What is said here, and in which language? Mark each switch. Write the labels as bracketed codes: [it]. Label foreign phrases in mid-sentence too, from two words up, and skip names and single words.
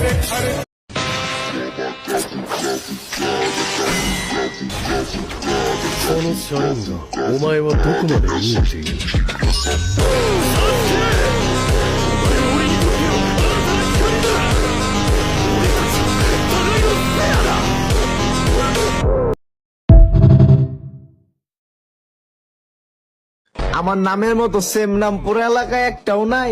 [ja] このシャリンガ、お前はどこまで見えている？ [bn] আমার নামের মতো সেম নাম পুরো এলাকায় একটাও নাই।